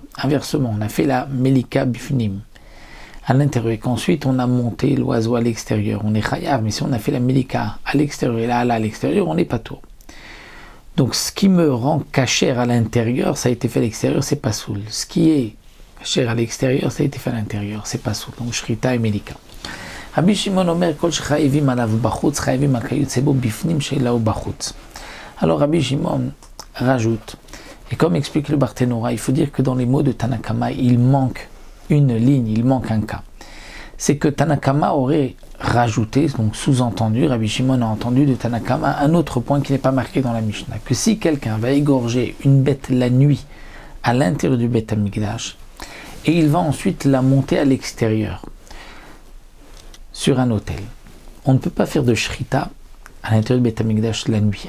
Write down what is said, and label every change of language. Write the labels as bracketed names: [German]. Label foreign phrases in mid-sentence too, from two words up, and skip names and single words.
[French] Inversement, on a fait la [Hebrew] מליקה בפנים [French] à l'intérieur et qu'ensuite on a monté l'oiseau à l'extérieur, on est chayav. Mais si on a fait la melika à l'extérieur et là à l'extérieur, on est patour. Donc ce qui me rend cachère à l'intérieur, ça a été fait à l'extérieur, c'est pas soul. Ce qui est cachère à l'extérieur, ça a été fait à l'intérieur, c'est pas soul. Donc shrita et melika. [Hebrew] רבי שמעון אומר כל שחייבים עליו בחוץ חייבים על כיוצא בו בפנים שהעלה בחוץ. [French] Alors Rabbi Shimon rajoute, et comme explique le Barthénora, il faut dire que dans les mots de Tanakama, il manque une ligne, il manque un cas. c'est que Tanakama aurait rajouté, donc sous-entendu, Rabbi Shimon a entendu de Tanakama un autre point qui n'est pas marqué dans la Mishnah, que si quelqu'un va égorger une bête la nuit à l'intérieur du Beth Amikdash, et il va ensuite la monter à l'extérieur, sur un autel, on ne peut pas faire de shrita à l'intérieur du Beth Amikdash la nuit.